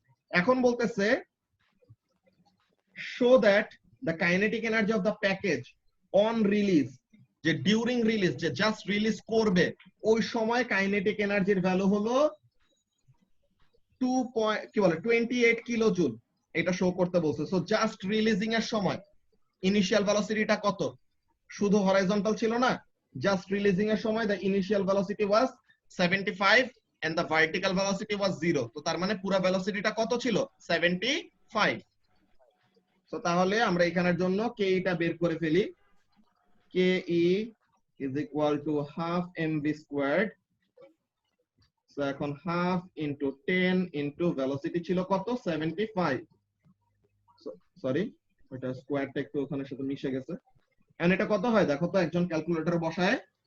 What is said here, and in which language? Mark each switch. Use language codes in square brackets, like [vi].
[bn] এখন বলতেছে [en] show that the kinetic energy of the package on release, [bn] যে during release, যে জাস্ট রিলিজ করবে ওই সময় কাইনেটিক এনার্জির ভ্যালু হলো 28 কিলো জুল। এটা শো করতে বলছে। সো জাস্ট রিলিজিং এর সময় ইনিশিয়াল ভেলোসিটিটা কত? শুধু হরাইজন্টাল ছিল না, জাস্ট রিলিজিং এর সময় [en] the initial velocity was 75 and the vertical velocity was 0। [bn] তো তার মানে পুরো ভেলোসিটিটা কত ছিল? 75। তো তাহলে আমরা এখানের জন্য কে টা বের করে ফেলি। [en] K is equal to half mv squared। [bn] So এখন হাফ ইনটু 10 ইনটু ভেলোসিটি ছিল কত? 75। সরি, ওটা স্কয়ারটা একটু ওখানের সাথে মিশে গেছে। এন্ড এটা কত হয় দেখো তো, একজন ক্যালকুলেটরে বসায়।